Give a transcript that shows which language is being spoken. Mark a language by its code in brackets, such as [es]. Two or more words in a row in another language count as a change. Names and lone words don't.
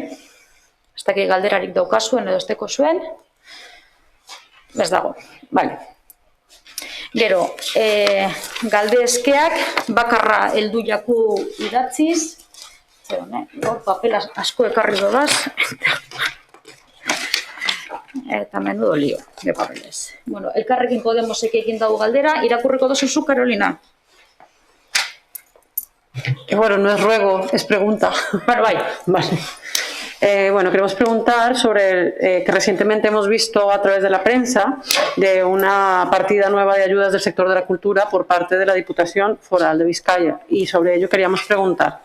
[eu] Ez dakit galderarik daukazuen edo esteko zuen, ez dago. Bale. Gero, galdezkeak bakarra heldu jaku idatziz, gaur papel asko ekarri dodaz, eta [es] menudo lío de papeles. [eu] Bueno, Elkarrekin Podemosek egin dago galdera, irakurriko dozuzu, Carolina? [es] Bueno, no es ruego, es pregunta. [eu] Bueno, bai. [es] Vale. Bueno, queremos preguntar sobre que recientemente hemos visto a través de la prensa de una partida nueva de ayudas del sector de la cultura por parte de la Diputación Foral de Vizcaya, y sobre ello queríamos preguntar.